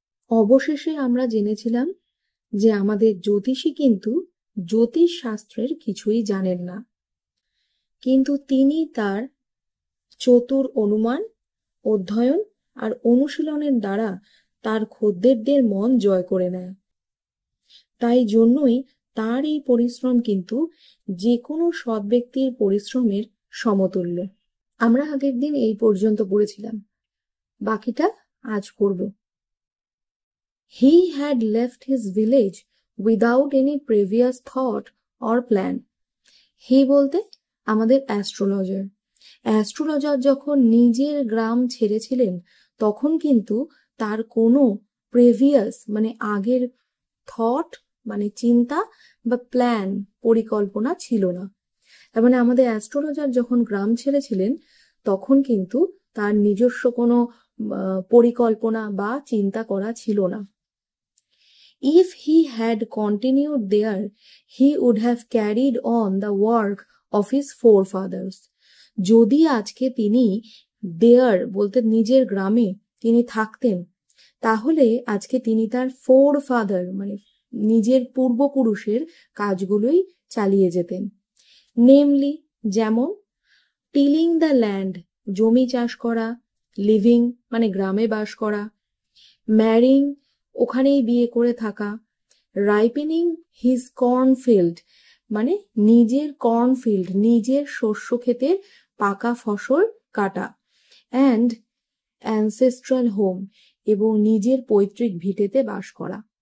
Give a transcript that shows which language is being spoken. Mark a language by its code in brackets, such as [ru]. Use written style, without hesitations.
[bn] অবশেষে আমরা জেনেছিলাম যে আমাদের জ্যোতিষী কিন্তু জ্যোতিষ শাস্ত্রের কিছুই জানেন না, কিন্তু তিনি তার চতুর অনুমান, অধ্যয়ন আর অনুশীলনের দ্বারা তার খদ্দেরদের মন জয় করে নেয়। তাই জন্যই তার এই পরিশ্রম কিন্তু যে কোনো সৎ ব্যক্তির পরিশ্রমের সমতুল্য। আমরা আগের দিন এই পর্যন্ত পড়েছিলাম, বাকিটা আজ পড়ব। [en] He had left his village without any previous thought or plan. [bn] He বলতে আমাদের অ্যাস্ট্রোলজার। অ্যাস্ট্রোলজার যখন নিজের গ্রাম ছেড়েছিলেন তখন কিন্তু তার কোনো প্রেভিয়াস মানে আগের থট মানে চিন্তা বা প্ল্যান পরিকল্পনা ছিল না। তার মানে আমাদের অ্যাস্ট্রোলজার যখন গ্রাম ছেড়েছিলেন তখন কিন্তু তার নিজস্ব কোনো পরিকল্পনা বা চিন্তা করা ছিল না। [en] If he had continued there, he would have carried on the work of his forefathers. [bn] যদি আজকে তিনি দেয়ার বলতে নিজের গ্রামে তিনি থাকতেন, তাহলে আজকে তিনি তার ফোরফাদার মানে নিজের পূর্বপুরুষের কাজগুলোই চালিয়ে যেতেন। নেমলি যেমন [en] tilling the land [bn] জমি চাষ করা, লিভিং মানে গ্রামে বাস করা, ম্যারিং ওখানেই বিয়ে করে থাকা, [en] ripening his cornfield [bn] মানে নিজের কর্নফিল্ড নিজের শস্য ক্ষেতের পাকা ফসল কাটা, [en] and ancestral home [bn] এবং নিজের পৈতৃক ভিটেতে বাস করা।